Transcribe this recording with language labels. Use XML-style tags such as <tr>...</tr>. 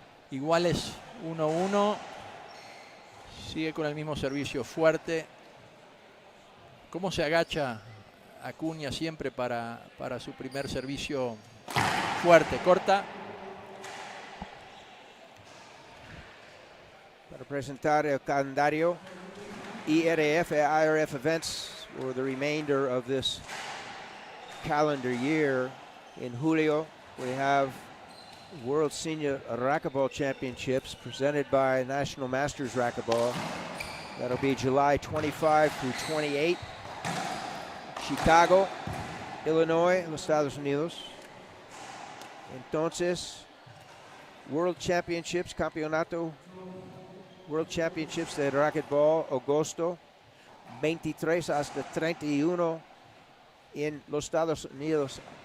<es>Igual es 1-1. Sigue con el mismo servicio fuerte. ¿Cómo se agacha Acuna siempre para su primer servicio fuerte? Corta. Para presentar el calendario</es> <en>IRF events for the remainder of this calendar year. In</en> <es>julio,</es> <en>we have World Senior Racquetball Championships presented by National Masters Racquetball. That'll be July 25 through 28.</en> <es>Chicago, Illinois, en los Estados Unidos. Entonces, World Championships, Campeonato World Championships de Racquetball, agosto 23 hasta 31 en los Estados Unidos.</es>